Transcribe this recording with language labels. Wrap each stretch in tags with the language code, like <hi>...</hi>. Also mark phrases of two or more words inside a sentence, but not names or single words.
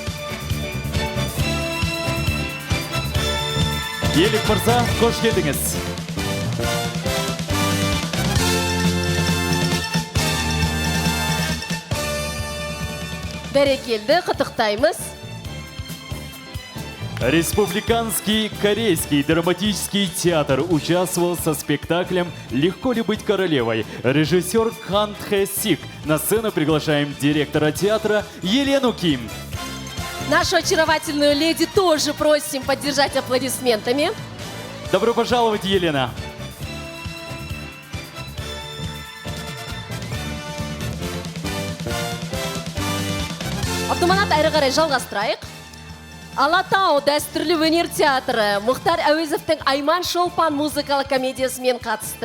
<kk>Елік мырза, қош келдіңіз. Бәрекелді, құттықтаймыз.</kk> <ru>Республиканский корейский драматический театр участвовал со спектаклем «Легко ли быть королевой». Режиссер Хан Тхэ Сик. На сцену приглашаем директора театра Елену Ким. Нашу очаровательную леди тоже просим поддержать аплодисментами. Добро пожаловать, Елена.</ru> <kk>Автоманат әрі қарай жалғастырайық. Алатау дәстүрлі өнер театры Мұхтар Әуезовтің Айман Шолпан музыкалық комедиясымен қатысты.</kk>